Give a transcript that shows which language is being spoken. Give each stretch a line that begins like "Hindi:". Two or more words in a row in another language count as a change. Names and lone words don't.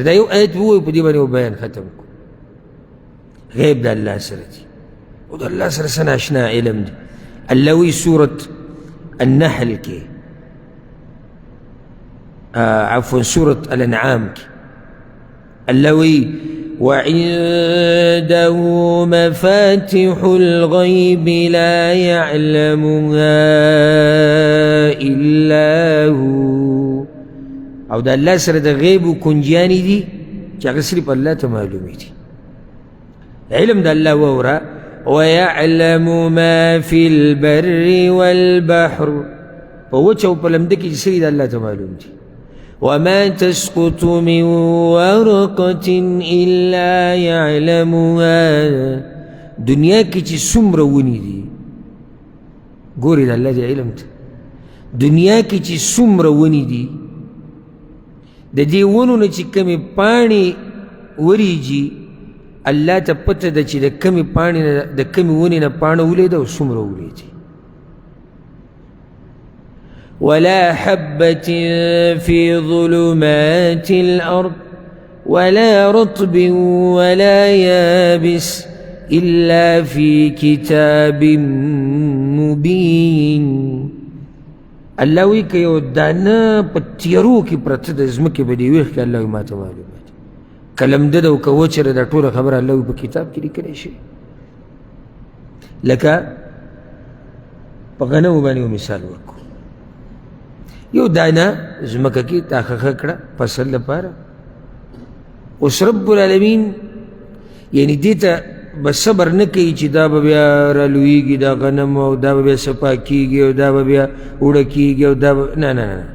Pashto: دا یو آیت ووایو په دې باندې بیان ختم کو. غیب د الله سره دی او د الله سره څه ناشنا علم دی. الله وی سورة النحل کې عفوا سورة الانعام کې الله وی
Arabic: وعنده مفاتح الغيب لا يعلمها إلا هو.
Pashto: او دا الله سره د غیب کنجیانی دي چې هغه صرف الله ته معلومې دي. علم د الله وورا
Arabic: ويعلم ما في البر والبحر،
Pashto: په وچه او په لمده کې چې څه دي د الله ته معلوم دي.
Arabic: وما تسقط من ورقة إلا يعلمها،
Pashto: دنیا کې چې څومره ونې دي ګورې د الله دې علم ته. دنیا کې چې څومره ونې دي د دې ونو نه چې کمې پاڼې وریږي الله ته پته ده چې د کمې پاڼې نه د کمې ونې نه پاڼه ولیده او څومره ولیدي.
Arabic: ولا حبة في ظلمات الأرض ولا رطب ولا يابس إلا في كتاب مبين.
Pashto: الله وی که یو دانه په تیارو کې پرته د ځمکې په دې ویښ کې الله وی ما ته معلومه دي. که لمده ده او که وچه ده دا ټوله خبره الله وی په کتاب کې لیکلی شي. لکه په غنمو باندې یو مثال ورکو. یو دانه ځمکه کې تا خښه کړه فصل لپاره، اوس
Arabic: رب العالمین
Pashto: یعنی دې ته به صبر نه کوي چې دا به بیا رالویږي دا غنم او دا به بیا صفا کېږي او دا به بیا اوړه کېږي او دا به نه نه نه.